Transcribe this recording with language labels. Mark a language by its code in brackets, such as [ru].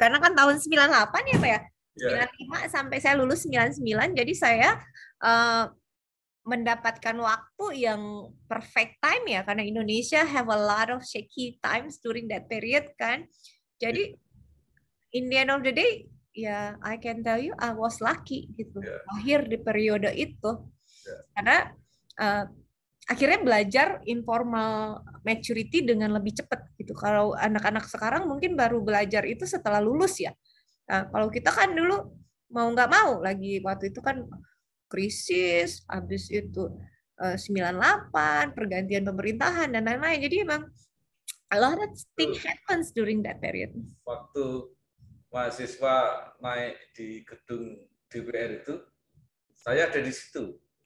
[id] Karena kan tahun 98 ya Pak ya. 95 sampai saya lulus 99. Jadi saya mendapatkan waktu yang [en] perfect time [id] ya. [en] Karena Indonesia have a lot of shaky times during that period kan. Jadi in the end of the day, ya I can tell you I was lucky gitu. [id] Lahir di periode itu. Karena akhirnya belajar informal maturity dengan lebih cepat gitu. Kalau anak-anak sekarang mungkin baru belajar itu setelah lulus ya. Nah, kalau kita kan dulu mau nggak mau lagi waktu itu kan krisis, habis itu 98, pergantian pemerintahan dan lain-lain. Jadi emang [en] a lot of things happens during that period. [id] Waktu mahasiswa naik di gedung DPR itu, saya ada di situ.